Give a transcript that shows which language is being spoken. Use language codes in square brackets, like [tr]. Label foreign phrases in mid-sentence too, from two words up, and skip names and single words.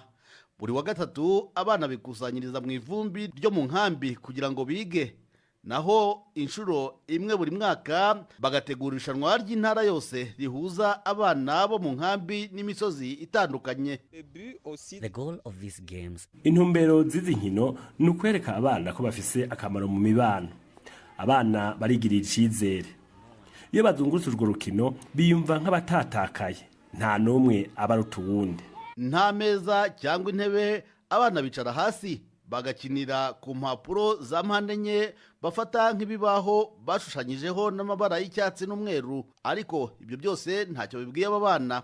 [rw] Buri wa gatatu abana bikusanyiriza mu ivumbi ryo mu nkambi kugira ngo bige, naho inshuro imwe buri mwaka bagategura irushanwa ry'intara yose rihuza abana bo mu nkambi n'imisozi itandukanye. [rn] Intumbero z'izi nkino ni ukwereka abana ko bafise akamaro mu mibano. [rw] Abana barigirira icyizere. Iyo bazungurutse urwo rukino biyumva nk'abatatakaye, nta n'umwe abaruta uwundi. Nta meza cyangwa intebe, abana bicara hasi bagakinira ku mpapuro za mpande enye bafata nk'ibibaho bashushanyijeho n'amabara y'icyatsi n'umweru, ariko ibyo byose ntacyo bibwiye aba bana.